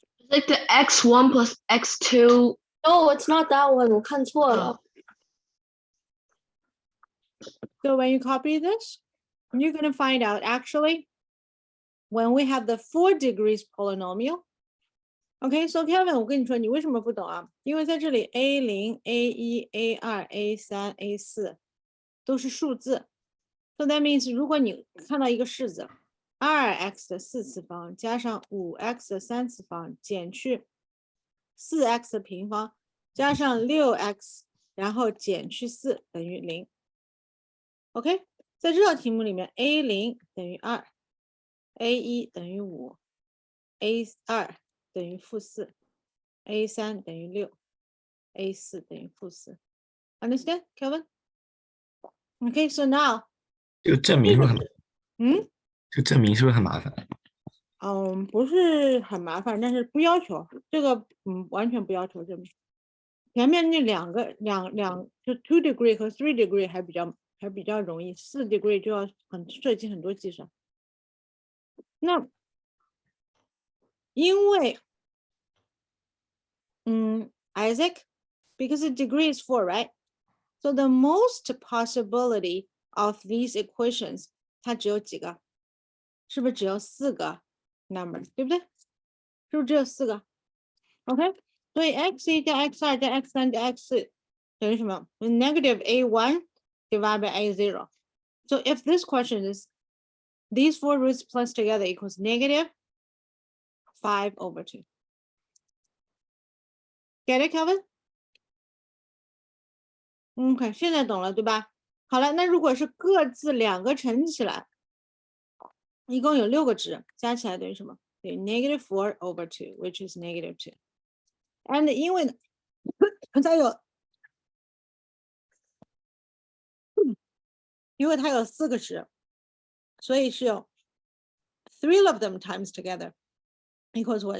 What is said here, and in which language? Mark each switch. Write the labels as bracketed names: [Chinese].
[English] Like the x1 plus x2. No, it's not that one. [Chinese] 我看错了。 [English] So when you copy this, you're going to find out actually when we have the 4 degrees polynomial. Okay, so [Chinese] Kevin, 我跟你说，你为什么不懂啊？因为在这里 A0、A1、A2、A3、A4 都是数字。 [English] So that means [Chinese] 如果你看到一个式子，2x 的4次方加上5x 的3次方减去4x 的平方加上6x， 然后减去4等于0。 OK， 在这道题目里面 ，A0 等于2。 A1 等于5 ，A2 等于-4 ，A3 等于6 ，A4 等于-4。 [English] Understand, Kevin? Okay, so now, [Chinese] 就证明是不是很就证明是不是很麻烦？不是很麻烦，但是不要求这个，完全不要求证明。前面那两就 2 degree 和3 degree 还比较容易，4 degree 就要涉及很多计算。那因为 [English] Isaac, because the degree is 4, right? So the most possibility of these equations, [Chinese] 它只有几个？是不是只有4个 number， 对不对？是不是只有4个 ？OK， 所以 x1 加 x2 加 x3 加 x4 等于什么 ？ [English] Negative A1 divided by A0. So if this question is these 4 roots plus together equals negative 5/2. Get it, Kelvin? [Chinese] OK， 现在懂了，对吧？好了，那如果是各自2个乘起来，一共有6个值，加起来等于什么？等于 [English] negative 4/2, which is negative 2. And [Chinese] 因为它有4个值，所以是有 [English] 3 of them times together equals what?